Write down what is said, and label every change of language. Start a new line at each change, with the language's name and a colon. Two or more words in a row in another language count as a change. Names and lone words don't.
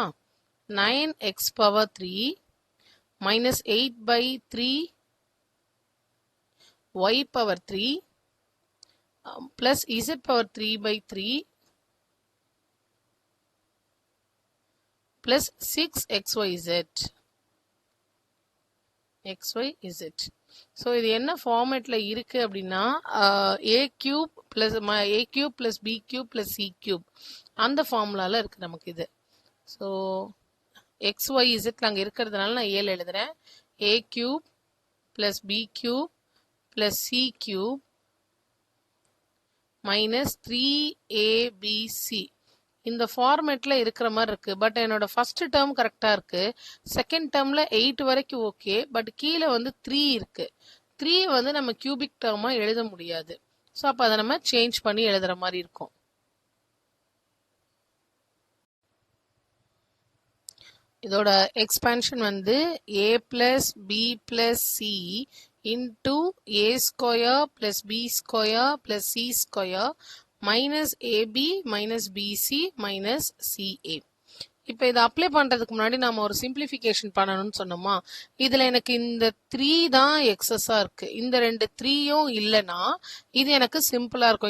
English: 9x power 3 minus 8/3 y power 3 plus z power 3/3 plus 6xyz.
Tamil: ஸோ இது என்ன ஃபார்மேட்ல இருக்கு அப்படின்னா
English: a cube plus b cube plus c cube
Tamil: அந்த ஃபார்முலால இருக்கு நமக்கு இது. ஸோ xyz அங்கே இருக்கிறதுனால நான் ஏழு எழுதுறேன்.
English: a cube plus b cube plus c cube minus 3abc
Tamil: இந்த ஃபார்மேட்ல இருக்கிற மாதிரி இருக்கு. பட் என்னோட
English: first term
Tamil: கரெக்டா இருக்கு,
English: second termல
Tamil: 8 வரைக்கும் ஓகே, பட் கீழே வந்து 3 இருக்கு. 3 வந்து நம்ம
English: cubic termா
Tamil: எழுத முடியாது. ஸோ அப்போ அதை நம்ம சேஞ்ச் பண்ணி எழுதுற மாதிரி இருக்கும்.
English: இதோட எக்ஸ்பான்ஷன் வந்து a plus b plus c into a square plus b square plus c square minus ab minus bc minus ca.
Tamil: இப்போ இதை அப்ளை பண்ணுறதுக்கு முன்னாடி நம்ம ஒரு சிம்பிளிஃபிகேஷன் பண்ணணும்னு சொன்னோமா. இதில் எனக்கு இந்த 3 தான் எக்ஸஸாக இருக்குது, இந்த 2 3யும் இல்லைன்னா இது எனக்கு சிம்பிளாக இருக்கும்.